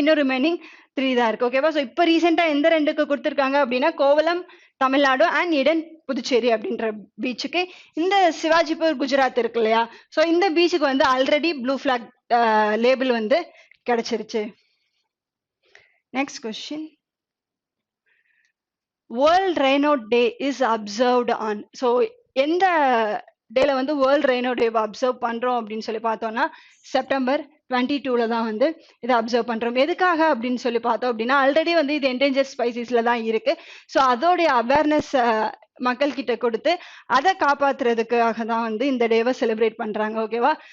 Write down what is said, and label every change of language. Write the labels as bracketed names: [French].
[Tamil] இன்னும் ரிமைனிங் 3 தான் இருக்கு. ஓகேவா? ஸோ இப்போ ரீசெண்டாக எந்த 2க்கு கொடுத்துருக்காங்க அப்படின்னா, கோவலம் தமிழ்நாடு அண்ட் இடன் புதுச்சேரி அப்படின்ற பீச்சுக்கு. இந்த சிவாஜிபூர் குஜராத் இருக்கு இல்லையா, ஸோ இந்த பீச்சுக்கு வந்து ஆல்ரெடி ப்ளூ ஃபிளாக் லேபிள் வந்து கிடைச்சிருச்சு. [English] Next question. World Rhino Day is observed on. [Tamil] So எந்த டேல வந்து வேர்ல்ட் ரெய்னோ டே அப்சர்வ் பண்றோம் அப்படின்னு சொல்லி பார்த்தோம்னா செப்டம்பர் 22ல தான் வந்து இதை அப்சர்வ் பண்றோம். எதுக்காக அப்படின்னு சொல்லி பார்த்தோம் அப்படின்னா, ஆல்ரெடி வந்து இது என்டேஞ்சர் ஸ்பைசிஸ்ல தான் இருக்கு. ஸோ அதோடைய அவேர்னஸ் மக்கள் கிட்ட கொடுத்து அதை காப்பாத்துறதுக்காக தான் வந்து இந்த டேவை செலிப்ரேட் பண்றாங்க. ஓகேவா?